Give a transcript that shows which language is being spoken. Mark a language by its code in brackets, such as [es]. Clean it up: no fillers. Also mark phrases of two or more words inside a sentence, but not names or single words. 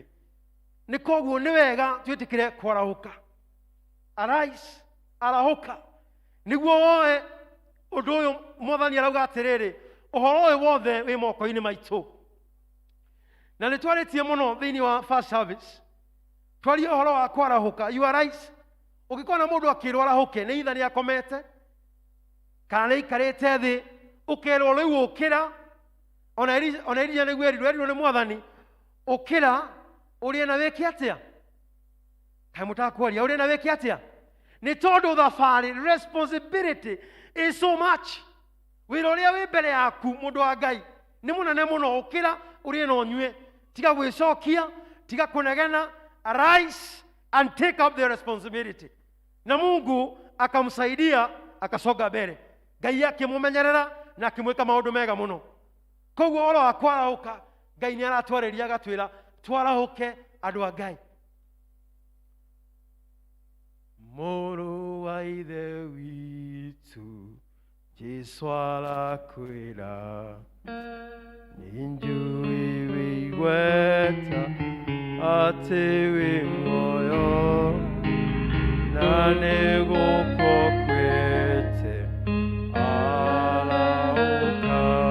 [ki] Nĩ koguo nĩ wega twĩtĩkĩre kwarahũka. Arise, arahũka, nĩguo woe ũndũ ũyũ. Mwathani arauga atĩrĩrĩ, ũhoro ũyũ wothe wĩ moko-inĩ maitũ. Na nĩ twarĩtie mũno thĩinĩ wa [en] first service, [ki] twarie ũhoro wa kwarahũka. [en] You arise. [ki] Ũngĩkona mũndũ akĩrwo arahũke, nĩ itha nĩ akomete kana nĩ aikarĩte thĩ, ũkerwo rĩu ũkĩra. Ona Elijah nĩguo erirwo nĩ Mwathani, ũkĩra ũrĩe na wĩke atĩa? Kaĩ mũtakwaria ũrĩe na wĩke atĩa? Nĩ tondũ thabarĩ, [en] responsibility is so much. [ki] Wĩra ũrĩa wĩ mbere yaku mũndũ wa Ngai nĩ mũnene mũno. Ũkĩra ũrĩe na ũnyue, tiga gwĩcokia, tiga kũnegena. [en] Arise and take up the responsibility. [sw] Na Mungu akamsaidia akasonga mbele. [ki] Ngai akĩmũmenyerera na akĩmwĩka maũndũ mega mũno. Koguo ũhoro wa kwarahũka, Ngai nĩ aratwarĩria agatwĩra twarahũke andũ a Ngai. Mũrũ wa ithe witũ Jesũ arakwĩra, nĩnjũĩ wĩigweta atĩ wĩ muoyo, na nĩgũkwo kwĩte arahũka.